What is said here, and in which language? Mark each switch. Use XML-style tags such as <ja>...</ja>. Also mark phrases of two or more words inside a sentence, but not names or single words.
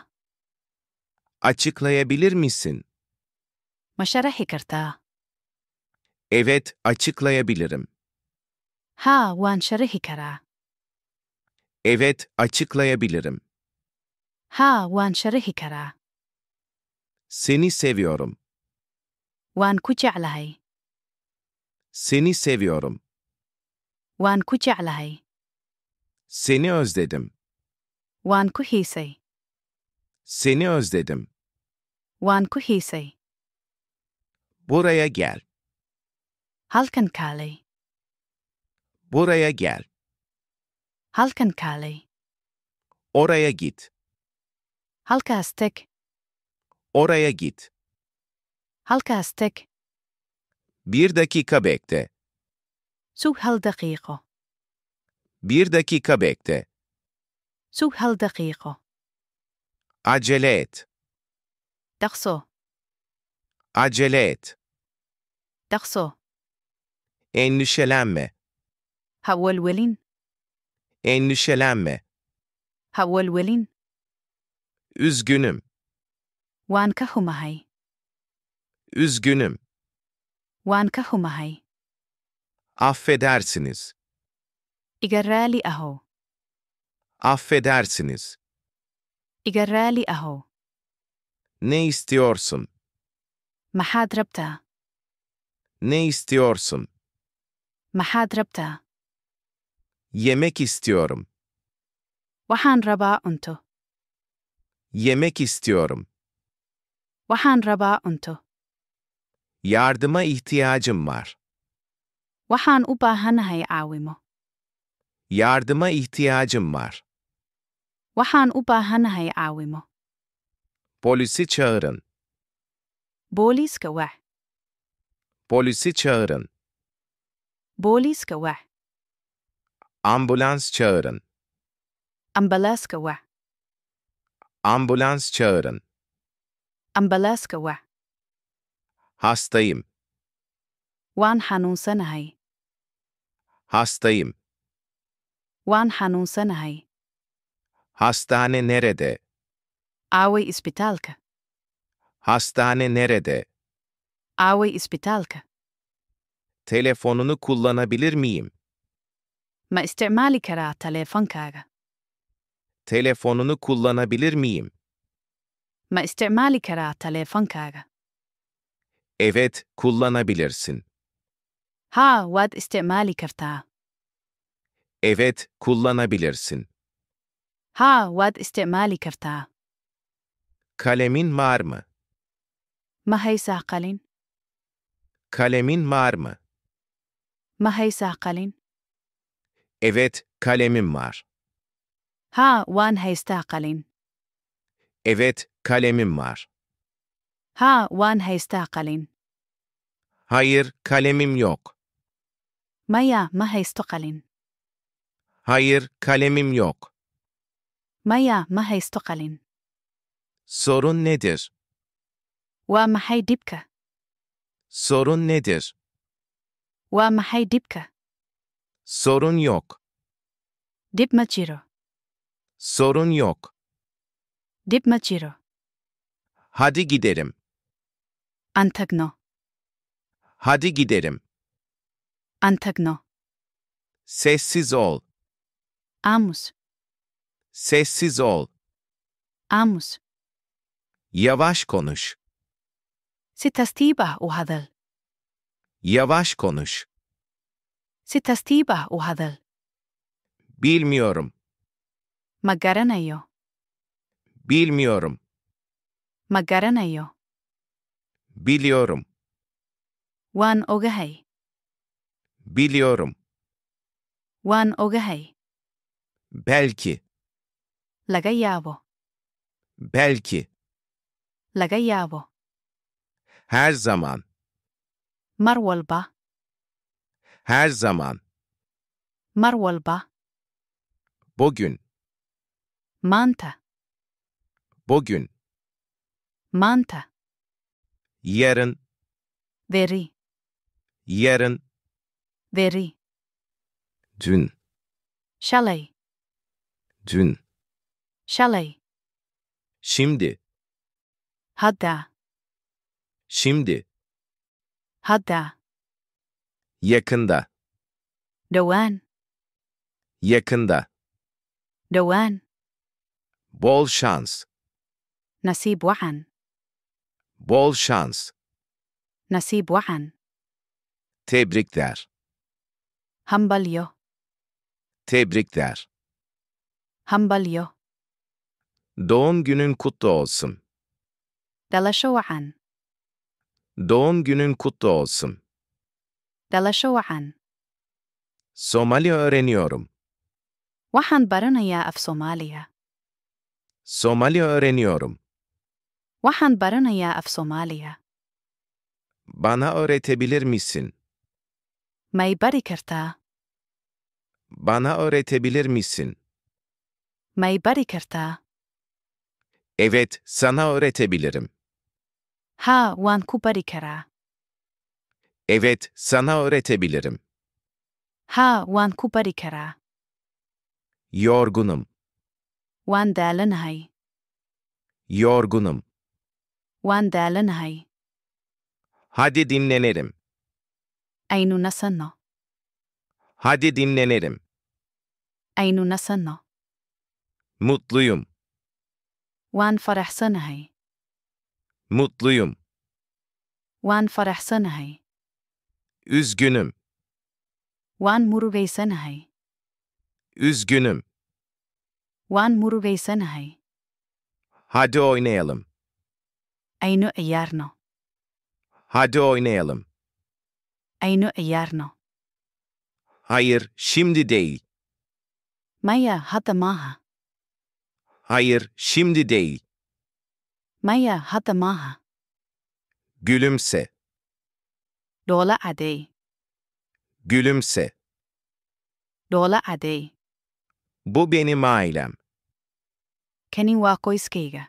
<tr>Açıklayabilir misin?</tr> <so>Ma sharaxi kartaa?</so> <tr>Evet, açıklayabilirim.</tr> <so>Haa, waan sharaxi karaa.</so> <tr>Evet, açıklayabilirim.</tr> <so>Haa, waan sharaxi karaa.</so> <tr>Seni seviyorum.</tr> <so>Waan ku jeclahay.</so> <tr>Seni seviyorum.</tr> <so>Waan ku jeclahay.</so> <tr>Seni özledim.</tr> <so>Waan ku xiisay.</so> <tr>Seni özledim.</tr> <so>Waan ku xiisay.</so> <tr>Buraya gel.</tr> <so>Halkan kaalay.</so> <tr>Buraya gel.</tr> <so>Halkan kaalay.</so> <tr>Oraya git.</tr> <so>Halkaas tag.</so> <tr>Oraya git.</tr> <so>Halkaas tag.</so> <tr>1 dakika bekle.</tr> <so>Sug hal daqiiqo.</so> <tr>1 dakika bekle.</tr> <so>Sug hal daqiiqo.</so> <tr>Acele et.</tr> <so>Dhaqso.</so> <tr>Acele et.</tr> <so>Dhaqso.</so> <tr>Endişelenme.</tr> <so>Ha welwelin.</so> <tr>Endişelenme.</tr> <so>Ha welwelin.</so> <tr>Üzgünüm.</tr> <so>Waan ka xumahay.</so> <tr>Üzgünüm.</tr> <so>Waan ka xumahay.</so> <tr>Affedersiniz.</tr> <so>Iga raali ahow.</so> <tr>Affedersiniz.</tr> <so>Iga raali ahow.</so> <tr>Ne istiyorsun?</tr> <so>Maxaad rabtaa?</so> <tr>Ne istiyorsun?</tr> <so>Maxaad rabtaa?</so> <tr>Yemek istiyorum.</tr> <so>Waxaan rabaa cunto.</so> <tr>Yemek istiyorum.</tr> <so>Waxaan rabaa cunto.</so> <tr>Yardıma ihtiyacım var.</tr> <so>Waxaan u baahanahay caawimo.</so> <tr>Yardıma ihtiyacım var.</tr> <so>Waxaan u baahanahay caawimo.</so> <tr>Polisi çağırın.</tr> <so>Booliiska wac.</so> <tr>Polisi çağırın.</tr> <so>Booliiska wac.</so> <tr>Ambulans çağırın.</tr> <so>Ambalaaska wac.</so> <tr>Ambulans çağırın.</tr> <so>Ambalaaska wac.</so> <tr>Hastayım.</tr> <so>Waan xanuunsanahay.</so> <tr>Hastayım.</tr> <so>Waan xanuunsanahay.</so> <tr>Hastane nerede?</tr> <so>Aaway isbitaalka.</so> <tr>Hastane nerede?</tr> <so>Aaway isbitaalka.</so> <tr>Telefonunu kullanabilir miyim?</tr> <so>Ma isticmaali karaa taleefankaaga?</so> <tr>Telefonunu kullanabilir miyim?</tr> <so>Ma isticmaali karaa taleefankaaga?</so> <tr>Evet, kullanabilirsin.</tr> <so>Haa, waad isticmaali kartaa.</so> <tr>Evet, kullanabilirsin.</tr> <so>Haa, waad isticmaali kartaa.</so> <tr>Kalemin var mı?</tr> <so>Ma haysaa qalin?</so> <tr>Kalemin var mı?</tr> <so>Ma haysaa qalin?</so> <tr>Evet, kalemim var.</tr> <so>Haa, waan haystaa qalin.</so> <tr>Evet, kalemim var.</tr> <so>Haa, waan haystaa qalin.</so> <tr>Hayır, kalemim yok.</tr> <so>Maya, ma haysto qalin.</so> <tr>Hayır, kalemim yok.</tr> <so>Maya, ma haysto qalin.</so> <tr>Sorun nedir?</tr> <so>Waa maxay dhibka?</so> <tr>Sorun nedir?</tr> <so>Waa maxay dhibka?</so> <tr>Sorun yok.</tr> <so>Dhib ma jiro.</so> <tr>Sorun yok.</tr> <so>Dhib ma jiro.</so> <tr>Hadi gidelim.</tr> <so>Aan tagno.</so> <tr>Hadi gidelim.</tr> <so>Aan tagno.</so> <tr>Sessiz ol.</tr> <so>Aamus.</so> <tr>Sessiz ol.</tr> <so>Aamus.</so> <tr>Yavaş konuş.</tr> <so>Si tartiib ah u hadal.</so> <tr>Yavaş konuş.</tr> <so>Si tartiib ah u hadal.</so> <tr>Bilmiyorum.</tr> <so>Ma garanayo.</so> <tr>Bilmiyorum.</tr> <so>Ma garanayo.</so> <tr>Biliyorum.</tr> <so>Waan ogahay.</so> <tr>Biliyorum.</tr> <so>Waan ogahay.</so> <tr>Belki.</tr> <so>Laga yaabo.</so> <tr>Belki.</tr> <so>Laga yaabo.</so> <tr>Her zaman.</tr> <so>Mar walba.</so> <tr>Her zaman.</tr> <so>Mar walba.</so> <tr>Bugün.</tr> <so>Maanta.</so> <tr>Bugün.</tr> <so>Maanta.</so> <tr>Yarın.</tr> <so>Veri.</so> <tr>Yarın.</tr> <so>Veri.</so> <tr>Dün.</tr> <so>Shalay.</so> <tr>Dün.</tr> <so>Shalay.</so> <tr>Şimdi.</tr> <so>Hadda.</so> <tr>Şimdi.</tr> <so>Hadda.</so> <tr>Yakında.</tr> <so>Dhowaan.</so> <tr>Yakında.</tr> <so>Dhowaan.</so> <tr>Bol şans.</tr> <so>Nasiib wacan.</so> <tr>Bol şans.</tr> <so>Nasiib wacan.</so> <tr>Tebrikler.</tr> <so>Hambalyo.</so> <tr>Tebrikler.</tr> <so>Hambalyo.</so> <tr>Doğum günün kutlu olsun.</tr> <so>Dhalasho wacan.</so> <tr>Doğum günün kutlu olsun.</tr> <so>Dhalasho wacan.</so> <tr>Somali öğreniyorum.</tr> <so>Waxaan baranayaa af Soomaaliya.</so> <tr>Somali öğreniyorum.</tr> <so>Waxaan baranayaa af Soomaaliya.</so> <tr>Bana öğretebilir misin?</tr> <so>May bari kartaa.</so> <tr>Bana öğretebilir misin?</tr> <so>May bari kartaa.</so> <tr>Evet, sana öğretebilirim.</tr> <so>Haa, waan ku bari karaa.</so> <tr>Evet, sana öğretebilirim.</tr> <so>Haa, waan ku bari karaa.</so> <tr>Yorgunum.</tr> <so>Waan daalanahay.</so> <tr>Yorgunum.</tr> <so>Waan daalanahay.</so> <tr>Hadi dinlenelim.</tr> <so>Aynu nasanno.</so> <tr>Hadi dinlenelim.</tr> <so>Aynu nasanno.</so> <tr>Mutluyum.</tr> <so>Waan faraxsanahay.</so> <tr>Mutluyum.</tr> <so>Waan faraxsanahay.</so> <tr>Üzgünüm.</tr> <so>Waan murugaysanahay.</so> <tr>Üzgünüm.</tr> <so>Waan murugaysanahay.</so> <tr>Hadi oynayalım.</tr> <so>Aynu ciyaarno.</so> <tr>Hadi oynayalım.</tr> <so>Aynu ciyaarno.</so> <tr>Hayır, şimdi değil.</tr> <so>Maya, hadda maaha.</so> <tr>Hayır, şimdi değil.</tr> <so>Maya hata maha.</so> <tr>Gülümse.</tr> <so>Dola adey.</so> <tr>Gülümse.</tr> <so>Dola adey.</so> <tr>Bu benim ailem.</tr> <so>Keni wako iskeiga.</so>